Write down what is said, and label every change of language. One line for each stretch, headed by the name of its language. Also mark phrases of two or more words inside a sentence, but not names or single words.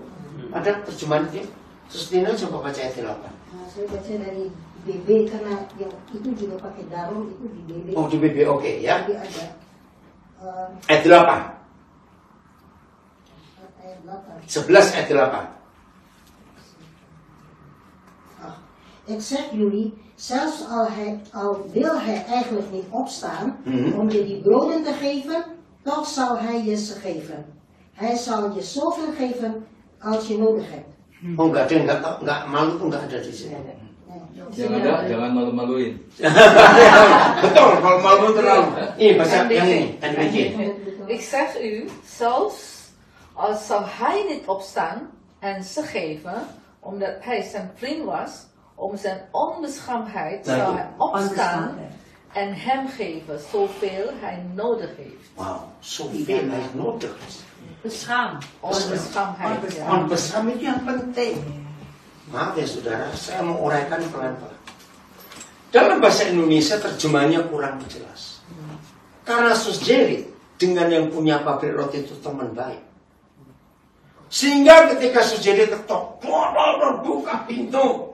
Indonesian: Ada terjemahan itu? Sustina coba baca ayat 8. Saya baca dari BB karena yang itu juga pakai darum itu di BB. Oh di BB oke ya. Jadi ada ayat 8. 11 ayat 8.
Dutch: Ik zeg jullie, zelfs al wil hij eigenlijk niet opstaan om je die broden te geven, toch zal hij je ze geven. Hij zal je zoveel geven als je nodig hebt.
Indonesian: Oh enggak ada, enggak malu tuh enggak ada di sini. Jangan malu-maluin. Betul, kalau malu terlalu. Ini bahasa yang ini, tadi begini.
Dutch: Ik zeg u, zelfs als zou hij niet opstaan en ze geven, omdat hij zijn vriend was, om zijn onbeschaamdheid zou hij opstaan en hem geven zoveel hij nodig heeft. Wauw, zoveel hij nodig heeft. Onbeschaamdheid.
Indonesian: Onbeschaamdheid itu yang penting. Maaf ya saudara, saya mau uraikan pelan-pelan. Dalam bahasa Indonesia terjemahannya kurang jelas. Karena Sus Jerry dengan yang punya pabrik roti itu teman baik. Sehingga ketika Sus Jerry ketok, buka pintu.